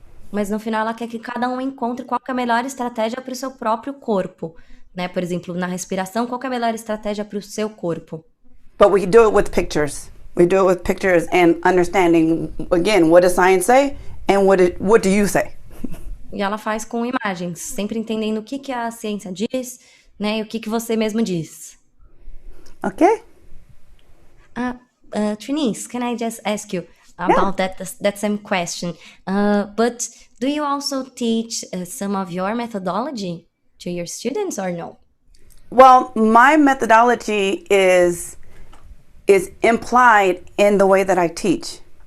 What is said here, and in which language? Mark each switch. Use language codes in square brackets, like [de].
[pt] Mas no final ela quer que cada um encontre qual que é a melhor estratégia para o seu próprio corpo, né? Por exemplo, na respiração, qual que é a melhor estratégia para o seu corpo? [en] But we do it with pictures. We do it with pictures and understanding, again, what does science say and what do you say? [pt] E ela faz com imagens, sempre entendendo o que a ciência diz, né? E o que você mesmo diz. [en] Okay. Trineice, can I just ask you about that same question? But do you also teach some of your methodology to your students or no? Well, my methodology is implied in the way that I teach.